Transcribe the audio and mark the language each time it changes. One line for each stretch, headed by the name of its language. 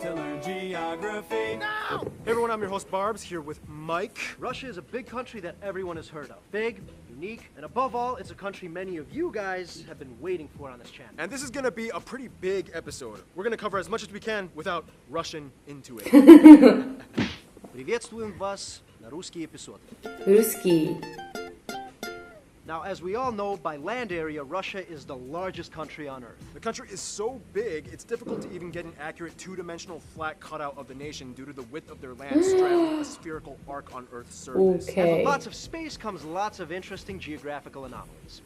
English: To learn geography now! Hey everyone, I'm your host Barbs, here with Mike. Russia is a big country that everyone has heard of. Big, unique, and above all, it's a country many of you guys have been waiting for on this channel. And this is gonna be a pretty big episode. We're gonna cover as much as we can without rushing into it.
Russian: Приветствуем вас на русский эпизод. Ruski.
English: Now, as we all know, by land area, Russia is the largest country on Earth. The country is so big, it's difficult to even get an accurate 2-dimensional flat cutout of the nation due to the width of their land straddling a spherical arc on Earth's surface. And with lots of space comes lots of interesting geographical anomalies.